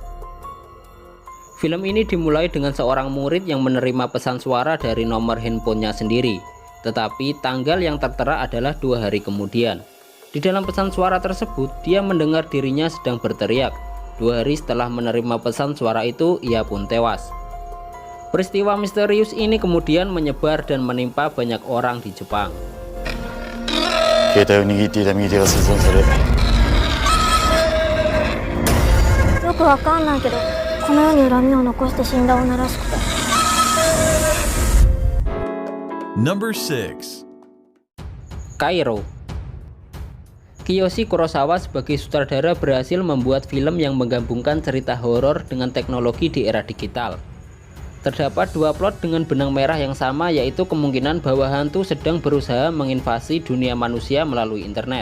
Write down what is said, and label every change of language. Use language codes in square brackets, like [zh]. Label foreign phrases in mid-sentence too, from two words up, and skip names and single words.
[id] Film ini dimulai dengan seorang murid yang menerima pesan suara dari nomor handphonenya sendiri, tetapi tanggal yang tertera adalah 2 hari kemudian. Di dalam pesan suara tersebut, dia mendengar dirinya sedang berteriak. 2 hari setelah menerima pesan suara itu, ia pun tewas. Peristiwa misterius ini kemudian menyebar dan menimpa banyak orang di Jepang. [ja] 携帯を握っていた右手が切断され、よくわかんないけど、この世に恨みを残して死んだ女らしくて。 [en] Number 6. [id] Kairo. Kiyoshi Kurosawa sebagai sutradara berhasil membuat film yang menggabungkan cerita horor dengan teknologi di era digital. Terdapat 2 plot dengan benang merah yang sama, yaitu kemungkinan bahwa hantu sedang berusaha menginvasi dunia manusia melalui internet.